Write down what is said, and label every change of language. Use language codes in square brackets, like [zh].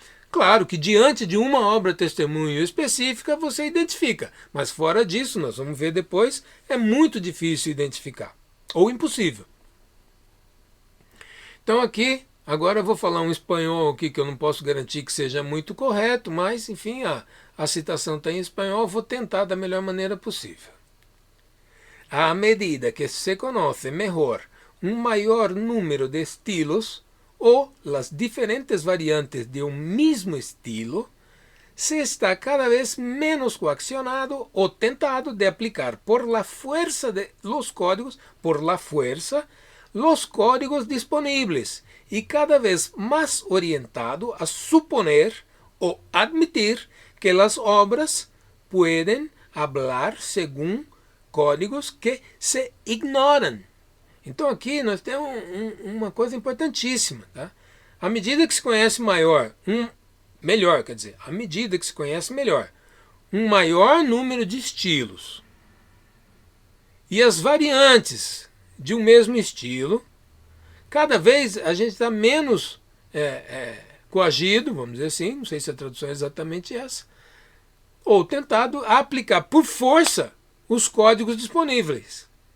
[pt] Claro que diante de uma obra testemunho específica você identifica, mas fora disso, nós vamos ver depois, é muito difícil identificar, ou impossível. Então aqui, agora eu vou falar um espanhol aqui que eu não posso garantir que seja muito correto, mas enfim, a citação está em espanhol, vou tentar da melhor maneira possível. [es] A medida que se conoce mejor un mayor número de estilos o las diferentes variantes de un mismo estilo, se está cada vez menos coaccionado o tentado de aplicar por la fuerza los códigos disponibles y cada vez más orientado a suponer o admitir que las obras pueden hablar según códigos que se ignoran. [pt] Então aqui nós temos uma coisa importantíssima. Tá? À medida que se conhece melhor, quer dizer, à medida que se conhece melhor, um maior número de estilos e as variantes de um mesmo estilo, cada vez a gente está menos coagido, vamos dizer assim, não sei se a tradução é exatamente essa, ou tentado a aplicar por força os códigos disponíveis.